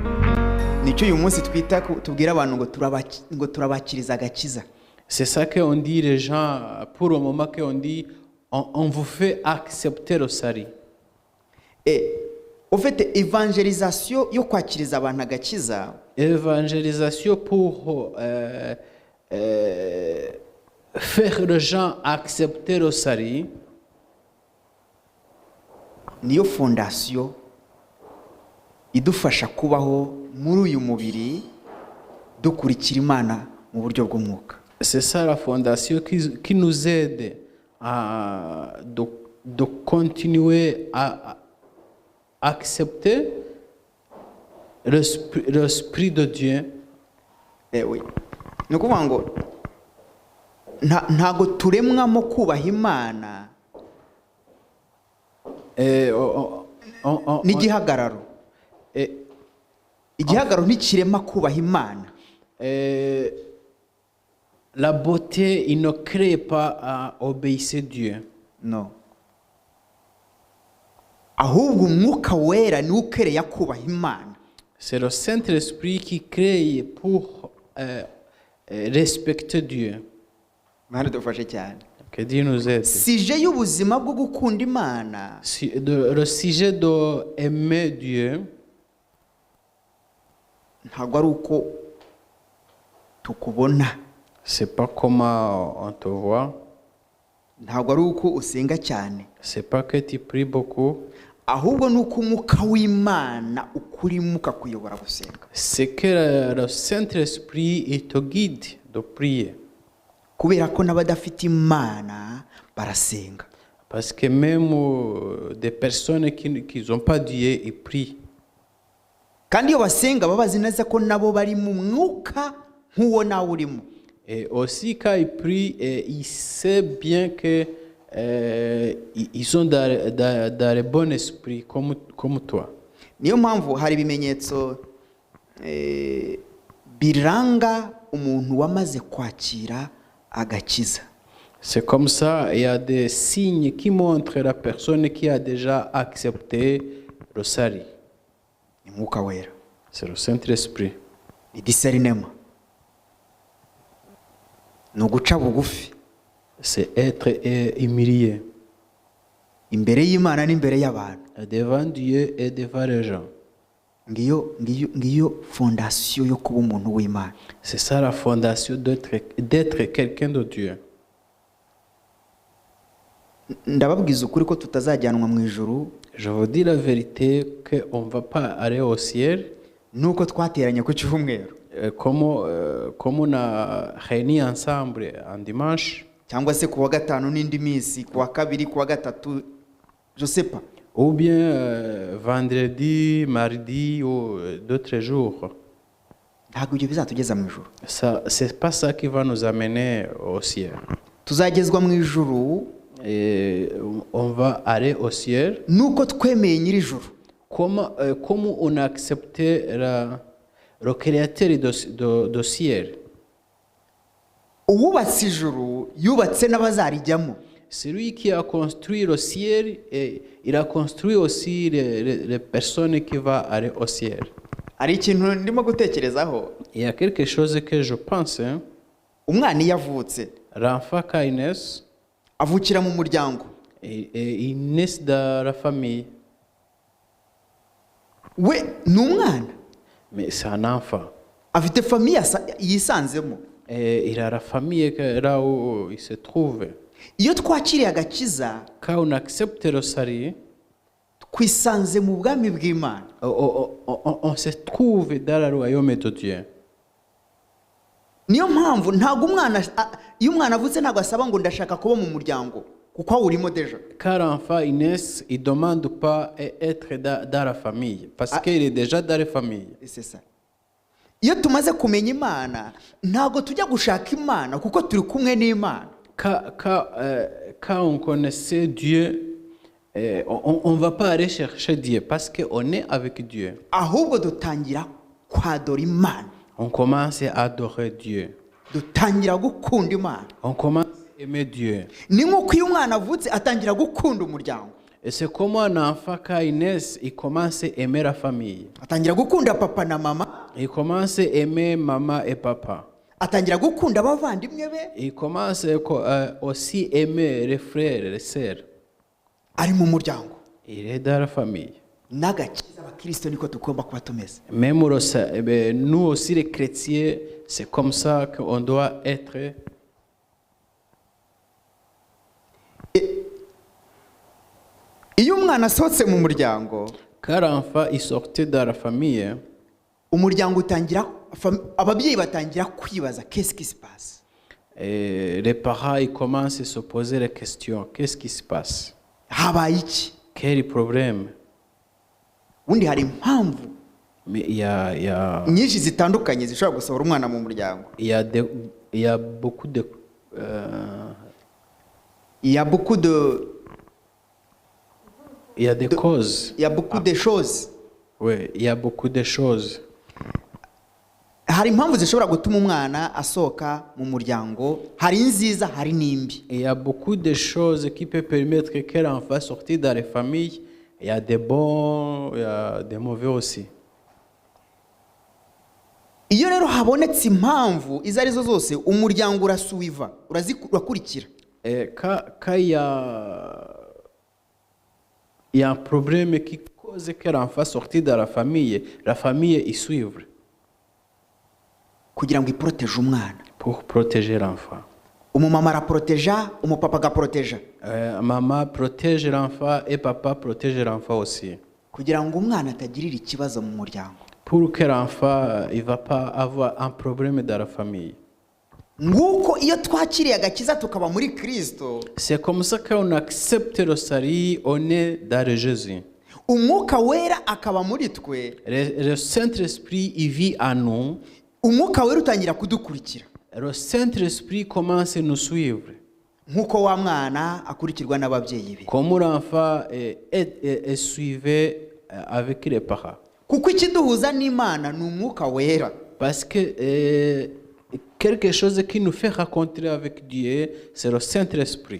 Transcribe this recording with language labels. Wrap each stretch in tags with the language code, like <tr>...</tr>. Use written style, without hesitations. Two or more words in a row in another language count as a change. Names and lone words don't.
<rw>nicyo uyu munsi twita tubwira abantu ngo turabakiriza agakiza.</rw> <fr>C'est ça qu'on dit les gens, pour le moment qu'on dit, on vous fait accepter le salut.</fr> <rw>Ufite evangelisation yo kwakiriza abantu agakiza.</rw> <fr>Évangélisation pour faire les gens accepter le salut.</fr> <rw>Niyo fondation idufasha kubaho muri uyu mubiri dukurikira Imana mu buryo bw'umwuka.</rw> <fr>C'est ça la fondation qui nous aide à de continuer à accepter l'esprit de Dieu. Oui.</fr> <rw>Ni ukuvuga ngo ntago turemwamo kubaha Imana n'igihagararo. Igihagararo ntikirema kubaha Imana.</rw> <fr>La beauté, il ne crée pas à obéir Dieu. Non.</fr> <rw>Ahubwo umwuka wera ni ukereye kubaha Imana.</rw> <fr>C'est le Saint-Esprit qui crée pour respecter Dieu.</fr> <rw>Mana dufashe cyane.</rw> <fr>Que Dieu nous aide.</fr> <rw>Sujet y'ubuzima bwo gukunda Imana.</rw> <fr>Le sujet d'aimer Dieu.</fr> <rw>Ntabwo ari uko tukubona.</rw> <fr>C'est pas comment on te voit.</fr> <rw>Ntabwo ari uko usenga cyane.</rw> <fr>C'est pas que tu pries beaucoup.</fr> <rw>Ahubwo nuko umwuka w'Imana ukurimo ukakuyobora gusenga.</rw> <fr>C'est que le Saint-Esprit il te guide de prier.</fr> <rw>Kubera ko n'abadafite Imana barasenga.</rw> <fr>Parce que même des personnes qui n'ont pas Dieu ils prient.</fr> <rw>Kandi iyo basenga babazi neza ko nabo bari mu mwuka nk'uwo nawe urimo.</rw> <fr>Et aussi quand ils prient, ils savent bien que ils sont dans le bon esprit comme toi.</fr> <rw>Niyo mpamvu hari ibimenyetso biranga umuntu wamaze kwakira agakiza.</rw> <fr>C'est comme ça, il y a des signes qui montrent la personne qui a déjà accepté le salut.</fr> <rw>Umwuka wera.</rw> <fr>C'est le Saint-Esprit.</fr> <rw>Discernement. Nuguca bugufi.</rw> <fr>C'est être humilié.</fr> <rw>Imbere y'Imana n'imbere y'abantu.</rw> <fr>Devant Dieu et devant les gens.</fr> <rw>Ngiyo fondation yo kuba umuntu w'Imana.</rw> <fr>C'est ça la fondation d'être quelqu'un de Dieu.</fr> <rw>Ndababwiza ukuri ko tutazajyanwa mu ijuru.</rw> <fr>Je vous dis la vérité qu'on ne va pas aller au ciel.</fr> <rw>Nuko twateranye ku cyumweru.</rw> <fr>Comme on a réuni ensemble en dimanche.</fr> <rw>Cyangwa se kuwa gatanu n'indi minsi, kuwa kabiri, kuwa gatatu,</rw> <fr>je sais pas. Ou bien vendredi, mardi ou d'autres jours.</fr> <rw>Ntabwo ibyo bizatugeza mu ijuru.</rw> <fr>Ça, c'est pas ça qui va nous amener au ciel.</fr> <rw>Tuzagezwa mu ijuru.</rw> <fr>Et on va aller au ciel.</fr> <rw>Nuko twemeye nyiri ijuru.</rw> <fr>Comment on a accepté le créateur du ciel.</fr> <rw>Uwubatse ijuru yubatse n'abazarijyamo.</rw> <fr>Celui qui a construit le ciel, et il a construit aussi les personnes qui vont aller au ciel.</fr> <rw>Ari ikintu ndimo gutekerezaho.</rw> <fr>Il y a quelque chose que je pense.</fr> <rw>Umwana yavutse.</rw> <fr>L'enfant quand il naît,</fr> <rw>avukira mu muryango.</rw> <fr>Et il naît dans la famille.</fr> <rw>We ni umwana.</rw> <fr>Mais c'est un enfant.</fr> <rw>Afite famille yisanzemo.</rw> <fr>Et il a la famille là où il se trouve.</fr> <rw>Iyo twakiriye agakiza,</rw> <fr>quand on accepte le salut,</fr> <rw>twisanze mu bwami bw'Imana.</rw> <fr>On se trouve dans le royaume de Dieu.</fr> <rw>Niyo mpamvu ntago umwana iyo umwana avutse ntago asaba ngo ndashaka kuba mu muryango kuko urimo deja.</rw> <fr>Car l'enfant naît, il demande pas être dans la famille parce qu'il est déjà dans la famille. C'est ça.</fr> <rw>Iyo tumaze kumenya Imana ntago tujya gushaka Imana kuko turi kumwe n'Imana.</rw> <fr>quand on connaissait Dieu, on ne va pas aller chercher Dieu parce qu'on est avec Dieu.</fr> <rw>ahubwo dutangira kwadora Imana,</rw> <fr>On commence à adorer Dieu.</fr> <rw>dutangira gukunda Imana.</rw> <fr>On commence à aimer Dieu.</fr> <rw>Ni nk'uko iyo umwana avutse atangira gukunda umuryango,</rw> <fr>Et c'est comme un enfant, quand il naît, il commence à aimer la famille.</fr> <rw>atangira gukunda papa na mama,</rw> <fr>Il commence à aimer maman et papa.</fr> <rw>atangira gukunda abavandimwe be,</rw> <fr>Il commence aussi à aimer les frères et les sœurs.</fr> <rw>ari mu muryango.</rw> <fr>Il est dans la famille.</fr> <rw>N'agakiza abakristo niko tugomba kuba tumeze.</rw> <fr>Même nous aussi les chrétiens, c'est comme ça qu'on doit être.</fr> <rw>Iyo umwana asohotse mu muryango,</rw> <fr>Quand l'enfant est sorti de la famille,</fr> <rw>umuryango utangira, ababyeyi batangira kwibaza</rw> <fr>qu'est-ce qui se passe. et les parents ils commencent à se poser les questions. Qu'est-ce qui se passe?</fr> <rw>Habaye iki?</rw> <fr>Quel est le problème?</fr> <rw>Ubundi hari impamvu</rw> <fr>Mais il y a</fr> <rw>nyinshi zitandukanye zishobora gusohora umwana mu muryango.</rw> <fr>il y a beaucoup de Il y a beaucoup de il y a des causes. il y a beaucoup de choses. Oui, il y a beaucoup de choses.</fr> <rw>Hari impamvu zishobora gutuma umwana asohoka mu muryango, hari nziza, hari n'imbi.</rw> <fr>Il y a beaucoup de choses qui peuvent permettre que l'enfant sortir dans les familles. Il y a des bons, il y a des mauvais aussi.</fr> <rw>Iyo rero habonetse impamvu izo arizo zose, umuryango urasuiva, urakurikira.</rw> <fr>Et quand il y a un problème qui cause que l'enfant sortir de la famille est suivre</fr> <rw>Kugira ngo iproteje umwana.</rw> <fr>pour protéger l'enfant.</fr> <rw>Umumama araproteja, umupapa agaproteja.</rw> <fr>Maman protège l'enfant et papa protège l'enfant aussi.</fr> <rw>Kugira ngo umwana atagirira ikibazo mu muryango.</rw> <fr>Pour que l'enfant il va pas avoir un problème dans la famille.</fr> <rw>Nguko iyo twakiriye agakiza tukaba muri Kristo,</rw> <fr>C'est comme ça qu'on accepte le salut, on est dans le Jésus.</fr> <rw>umwuka wera akaba muri twe,</rw> <fr>Le Saint-Esprit il vit en nous.</fr> <rw>umwuka wera utangira kudukurikira.</rw> <fr>Le Saint-Esprit commence à nous suivre.</fr> <rw>Nkuko wa mwana akurikirwa n'ababyeyi be.</rw> <fr>Comme l'enfant est suivi avec les parents.</fr> <rw>Kuko ikiduhuza n'Imana ni umwuka wera.</rw> <fr>Parce que quelque chose qui nous fait rencontrer avec Dieu, c'est le Saint-Esprit.</fr>